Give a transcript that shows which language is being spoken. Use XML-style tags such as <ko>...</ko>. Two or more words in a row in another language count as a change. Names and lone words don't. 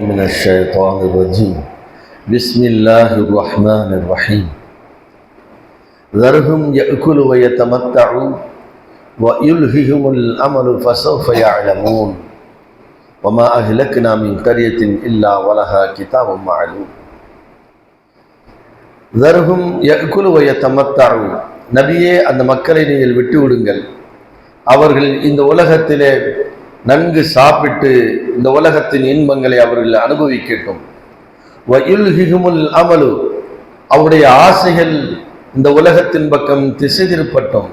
<ar>من الشيطان الرجيم بسم الله الرحمن الرحيم ذرهم يأكلوا ويتمتعوا ويلههم الأمل فسوف يعلمون وما أهلكنا من قرية إلا ولها كتاب معلوم ذرهم يأكلوا ويتمتعوا</ar> <ta>நபியே அந்த மக்களை நீங்கள் விட்டு விடுங்கள். அவர்கள் இந்த உலகத்திலே நன்கு சாப்பிட்டு இந்த உலகத்தின் இன்பங்களை அவர்கள் அனுபவிக்கட்டும்.</ta> <ar>ويلههم الأمل,</ar> <ta>அவருடைய ஆசைகள் இந்த உலகத்தின் பக்கம் திசை திருப்பட்டும்.</ta>